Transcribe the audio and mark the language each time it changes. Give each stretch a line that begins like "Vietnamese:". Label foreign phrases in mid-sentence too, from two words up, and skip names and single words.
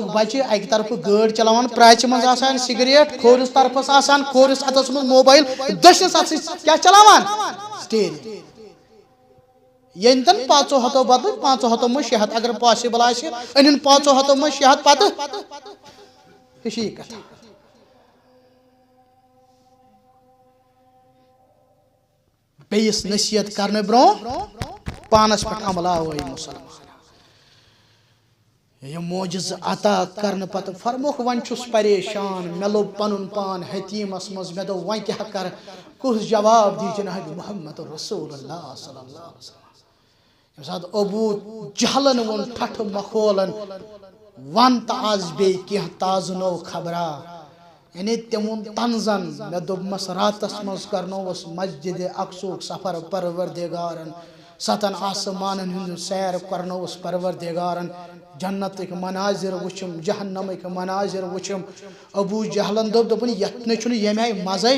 Kashmiri: بچہِ اکہِ طرفہٕ گٲڑۍ چلاوان پرٛاژِ منٛز آسان سِگریٹ کھوورِس طرفس آسان کھوورِس اتھس منٛز موبایل دٔچھنِس اتھس کیٛاہ چلاوان سٹیرنگ ییٚتٮ۪ن 500 بدلہٕ 500 منٛز 600 اگر پاسبل آسہِ أنِن 500 منٛز 600 پتہٕ ہِشی کتھا بیٚیِس نصیحت کرنہٕ برٛونٛہہ پانس پٮ۪ٹھ عملاو اے مُسلمان یہِ موجزٕ عطا کرنہٕ پتہٕ فرموکھ وۄنۍ چھُس پریشان مےٚ لوٚب پنُن پان حتیٖمس منٛز مےٚ دوٚپ وۄنۍ کیٛاہ کرٕ کُس جواب دی جناب محمد رسول اللہ
Arabic: صلی اللہ علیہ وسلم
Kashmiri: ییٚمہِ ساتہٕ ابوٗ جہلن ووٚن ٹھٹھٕ مخولن ون تہٕ آز بیٚیہِ کینٛہہ تازٕ نوٚو خبرا یعنی تِم ووٚن تنزن مےٚ دوٚپمس راتس منٛز کرنووُس مسجدِ اقصُک سفر پروردِگارن 7 آسمانن ہُنٛد سیر کرنووُس پروردِگارن جنتٕکۍ مناظر وٕچھِم جہنمٕکۍ مناظر وٕچھِم ابوٗ جہلن دوٚپُن یتھ نَے چھُنہٕ ییٚمہِ آیہِ مزے